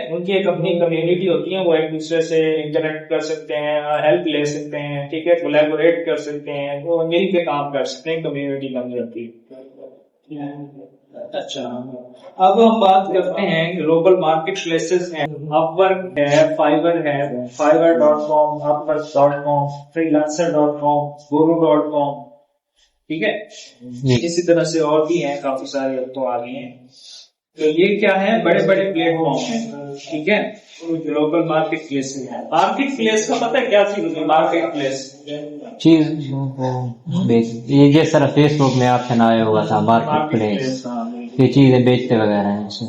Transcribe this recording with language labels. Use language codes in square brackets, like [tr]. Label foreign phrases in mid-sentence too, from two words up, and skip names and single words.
[hi] उनकी एक अपनी कम्युनिटी होती है, वो एक दूसरे से इंटरेक्ट कर सकते हैं, हेल्प ले सकते हैं, ठीक है, कोलैबोरेट कर सकते हैं, वो मिल के काम कर सकते हैं, कम्युनिटी बन जाती है। अच्छा, अब हम बात करते हैं [en] global market places [hi] हैं। अपवर्क है, फाइवर है, fiverr.com, upwork.com, freelancer.com, guru.com, ठीक है। इसी तरह से और भी हैं, काफी सारे अब तो आ गए हैं। तो ये क्या है, बड़े बड़े प्लेटफॉर्म हैं, ठीक है, [en] global market place [hi] है। [en] market place [hi] का पता है क्या चीज होती है? [en] market place [hi] चीज ये जैसे सर फेसबुक में ऑप्शन आया हुआ था [en] market place, [hi] ये चीजें बेचते वगैरह हैं उसमें।